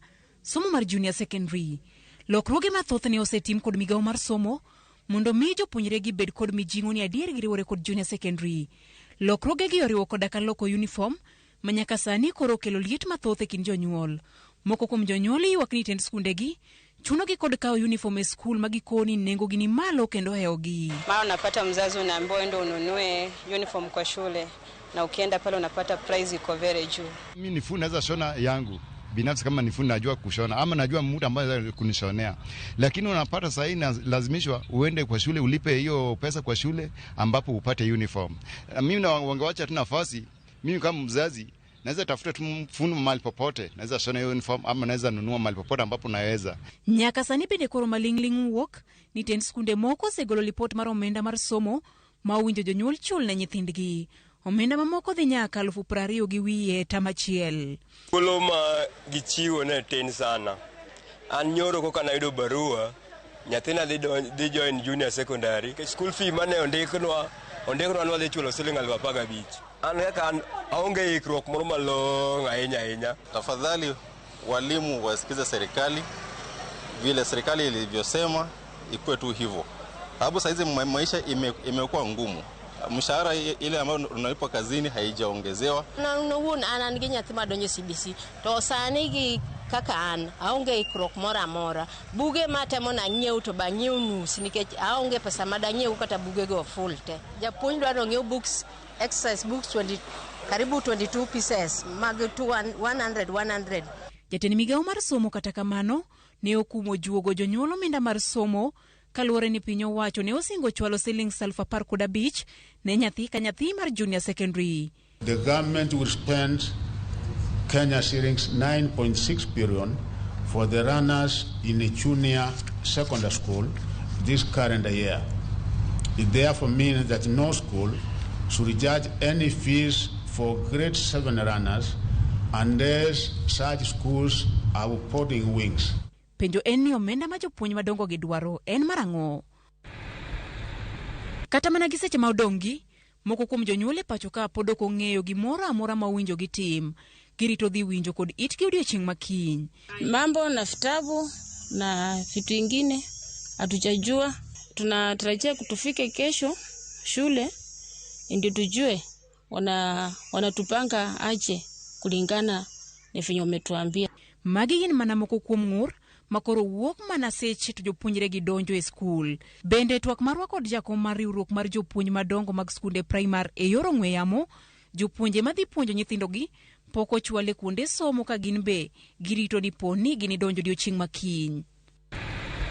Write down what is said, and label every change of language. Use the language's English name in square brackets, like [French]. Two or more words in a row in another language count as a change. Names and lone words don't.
[Luo (Kenya and Tanzania)] Somo mar [English] junior secondary. [Luo (Kenya and Tanzania)] Lokruoge mathoth ne osetim kod migawo mar somo mondo mi jopuonjre gi bed kod mijing'o ni adier giriwore kod [English] junior secondary. [Luo (Kenya and Tanzania)] Lokruoge gi oriwo koda ka loko uniform manyaka sani koro kelo liet mathoth e kind jonyuol. Moko kuom jonyuol ywak ni tend skundegi chuno gi kod kao uniform e school magikoni nengo gi ni malo kendo heogi. [Swahili] Mara unapata mzazi unaambiwa ende ununue uniform kwa shule na ukienda pale unapata price iko very juu. Mimi nifu naweza shona yangu binafsi kama nifu najua kushona ama najua mtu ambaye kunishonea, lakini unapata sasa lazimishwa uende kwa shule ulipe hiyo pesa kwa shule ambapo upate uniform. Mimi na wangewacha tu nafasi, mimi kama mzazi naweza tafuta tu fundi mahali popote, naweza shona hiyo uniform ama naweza nunua mahali popote ambapo naweza. [Luo (Kenya and Tanzania)] Nyaka sani bende koro malingling wuok ni tend skunde moko segolo report mar omenda mar somo ma winjo jonyuol chul ne nyithindgi. Omenda mamoko dhi nyaka 20,000 gi wiye tamachiel. Kolo ma gichiwo ne tin sana. An nyoro koka nayudo barua, nyathina dhi [English] join junior secondary. School fee [Luo (Kenya and Tanzania)] mane ondiknwa nwadhi chulo siling 15,000. An kaka aonge ikruok moro malong' ahinya. [Swahili] Tafadhali walimu wasikize serikali, vile serikali ilivyosema ikuwe tu hivyo. Sababu saizi maisha imekuwa ngumu. Mshahara ile ambayo unalipa kazini haijaongezewa. [Luo (Kenya and Tanzania)] Na unaona anangi nyathi madonjo CBC to sani gi kaka an aonge ikruok moro amora. Buge matemo na nyiew to ba nyiew nus nikech aonge pesa madanyiew kata buge go full te. Japuonj dwaro nyiew [English] books, exercise books [Luo (Kenya and Tanzania)] karibu 22 pieces mag 100. Jatend migawo mar somo kata kamano ne okumo juogo jonyuol omenda mar somo kaluwore ni piny owacho ne osingo chwalo siling 15,000 ne nyathi ka nyathi mar [English] junior secondary. The government will spend Kenya shillings 9.6 billion for the runners in a junior secondary school this current year. It therefore means that no school should charge any fees for grade 7 runners unless such schools are putting wings. [Luo (Kenya and Tanzania)] Penjo en ni omenda ma jopuonj madongo gi dwaro en marang'o. Kata mana gi seche ma odong'gi, moko kuom jonyuol e pacho ka pod ok ong'eyo gimoro amora ma winjo gi tim. Girito dhi winjo kod itgi odiechieng' makiny. [Swahili] Mambo na vitabu na vitu vingine hatujajua. Tunatarajia kutufike kesho shule ndio tujue wanatupanga aje kulingana na vinyo umetuambia. [Luo (Kenya and Tanzania)] Magi gin mana moko kuom ng'ur makoro wuok mana seche to jopuonjre gi donjo e skul. Bende twak marwa kod jakom mar riwruok mar jopuonj madongo mag skunde primar e yor ong'we yamo, jopuonje madhi puonjo nyithindogi pok ochwale kuonde somo ka gin be girito ni poni gini donjo odiechieng' makiny.